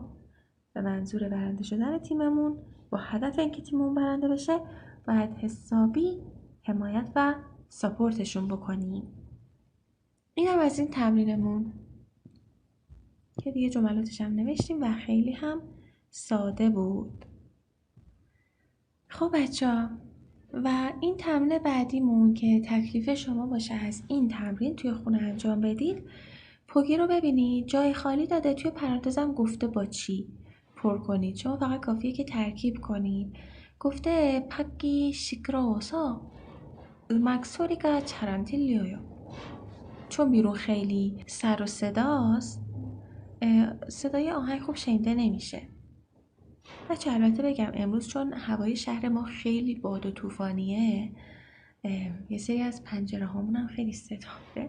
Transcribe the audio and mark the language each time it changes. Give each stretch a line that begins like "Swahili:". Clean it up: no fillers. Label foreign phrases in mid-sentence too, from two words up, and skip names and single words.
Persian: به منظور برنده شدن تیممون با هدف اینکه تیممون برنده بشه باید حسابی حمایت و ساپورتشون بکنیم. این هم از این تمرینمون که دیگه جملاتش هم نوشتیم و خیلی هم ساده بود. خب بچه‌ها، و این تمرین بعدیمون که تکلیف شما باشه از این تمرین توی خونه انجام بدید. پوگی رو ببینید جای خالی داده، توی پرانتزم گفته با چی پر کنید. شما فقط کافیه که ترکیب کنید.
Korean: گفته 밖이 시끄러워서 음악 소리가 잘 안 들려요.
Persian: چون بیرون خیلی سر و صداست صدای آهنگ خوب شنیده نمیشه. بچه البته بگم امروز چون هوای شهر ما خیلی باد و طوفانیه یه سری از پنجره هامون هم خیلی صدا داره.